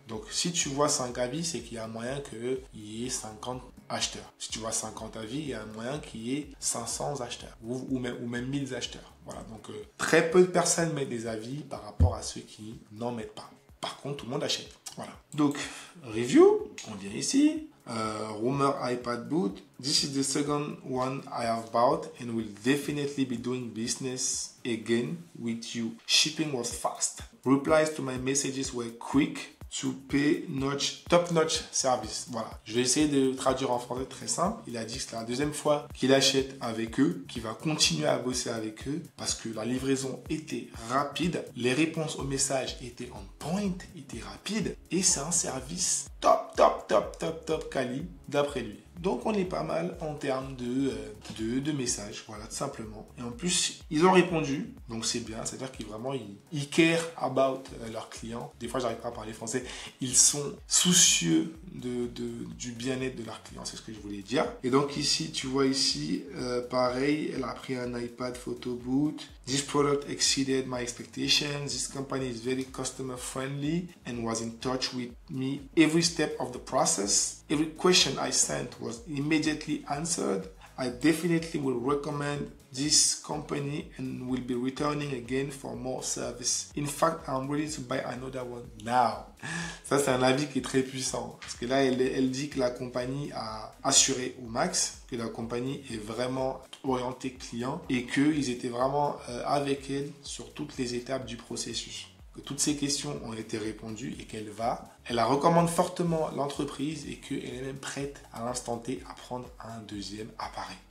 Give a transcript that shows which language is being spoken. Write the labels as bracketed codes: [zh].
[fr] Donc, si tu vois 5 avis, c'est qu'il y a un moyen qu'il y ait 50 acheteurs. Si tu vois 50 avis, il y a un moyen qu'il y ait 500 acheteurs ou même 1000 acheteurs. Voilà, donc très peu de personnes mettent des avis par rapport à ceux qui n'en mettent pas. Par contre, tout le monde achète. Voilà. Donc, review, on vient ici. [en] Rumor iPad boot. This is the second one I have bought and will definitely be doing business again with you. Shipping was fast. Replies to my messages were quick. to pay top-notch service. [fr] Voilà. Je vais essayer de traduire en français très simple. Il a dit que c'est la deuxième fois qu'il achète avec eux, qu'il va continuer à bosser avec eux parce que la livraison était rapide, les réponses aux messages étaient on point, étaient rapides et c'est un service top quali d'après lui. Donc on est pas mal en termes de messages, voilà, tout simplement. Et en plus, ils ont répondu, donc c'est bien, c'est-à-dire qu'ils vraiment, ils [en] care about [fr] leurs clients. Des fois, j'arrive pas à parler français. Ils sont soucieux du bien-être de leurs clients, c'est ce que je voulais dire. Et donc ici, tu vois ici, pareil, elle a pris un iPad photo boot. [en] This product exceeded my expectations. This company is very customer friendly and was in touch with me every step of the process. Every question I sent was immediately answered. I definitely will recommend this company and will be returning again for more service. In fact, I'm ready to buy another one now. [fr] Ça, c'est un avis qui est très puissant. Parce que là, elle dit que la compagnie a assuré au max, que la compagnie est vraiment orientée client et qu'ils étaient vraiment avec elle sur toutes les étapes du processus. Que toutes ces questions ont été répondues et elle la recommande fortement l'entreprise et qu'elle est même prête à l'instant T à prendre un deuxième appareil.